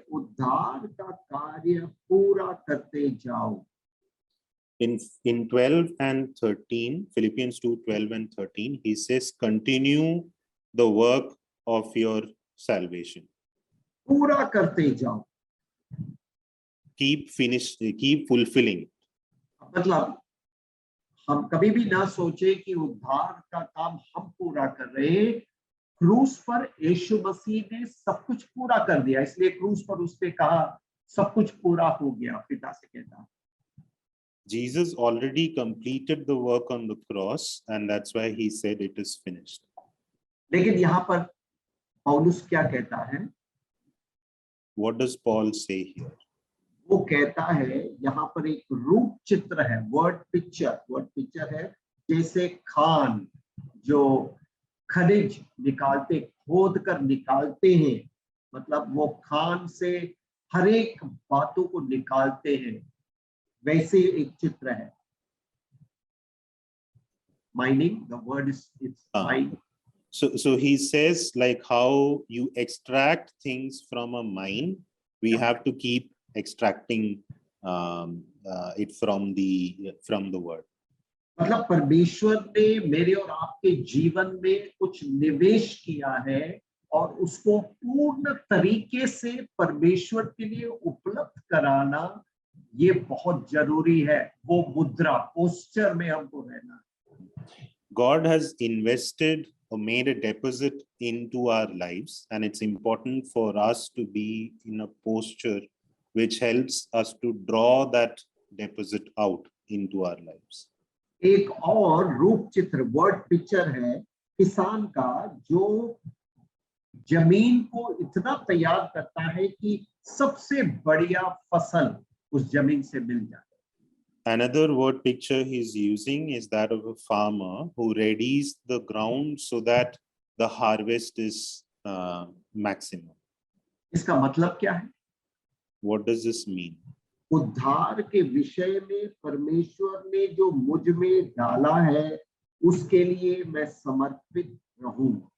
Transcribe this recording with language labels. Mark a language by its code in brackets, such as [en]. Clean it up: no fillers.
[hi] उद्धार का कार्य पूरा करते जाओ. [en] in 12 and 13, Philippians 2, 12 and 13, he says, continue the work of your salvation. [hi] पूरा करते जाओ. [en] Keep fulfilling it. [hi] मतलब हम कभी भी ना सोचे कि उद्धार का काम हम पूरा कर रहे हैं. क्रूस पर यीशु मसीह ने सब कुछ पूरा कर दिया, इसलिए क्रूस पर उसने कहा सब कुछ पूरा हो गया. पिता से कहता, [en] Jesus already completed the work on the cross, and that's why he said it is finished. [hi] लेकिन यहाँ पर पौलुस क्या कहता है? [en] What does Paul say here? [hi] वो कहता है, यहाँ पर एक रूप चित्र है, वर्ड पिक्चर है. जैसे खान जो खनिज निकालते, खोद कर निकालते हैं, मतलब वो खान से हर एक बातों को निकालते हैं, वैसे एक चित्र है. [en] Mining, the word is mine. So he says, like how you extract things from a mine, we have to keep extracting it from the word. [hi] मतलब परमेश्वर ने मेरे और आपके जीवन में कुछ निवेश किया है और उसको पूर्ण तरीके से परमेश्वर के लिए उपलब्ध कराना, ये बहुत जरूरी है. वो मुद्रा, पोस्चर में हमको रहना. [en] God has invested or made a deposit into our lives, and it's important for us to be in a posture which helps us to draw that deposit out into our lives. [hi] एक और रूप चित्र, word picture है किसान का, जो जमीन को इतना तैयार करता है कि सबसे बढ़िया फसल उस जमीन से मिल जाए. [en] Another word picture he's using is that of a farmer who readies the ground so that the harvest is maximum. [hi] इसका मतलब क्या है? [en] What does this mean? [hi] उद्धार के विषय में परमेश्वर ने जो मुझ में डाला है, उसके लिए मैं समर्पित रहूं.